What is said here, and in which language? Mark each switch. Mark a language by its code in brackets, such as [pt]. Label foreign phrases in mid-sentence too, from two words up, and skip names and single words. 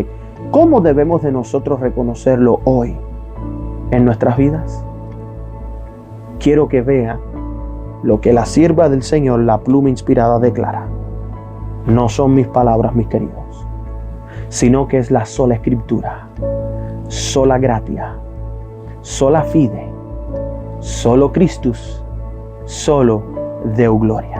[es] ¿Cómo debemos de nosotros reconocerlo hoy en nuestras vidas? Quiero que vea lo que la sierva del Señor, la pluma inspirada, declara. No son mis palabras, mis queridos, sino que es la sola Escritura, [la] sola gratia, sola fide, solo Christus, solo Deo gloria.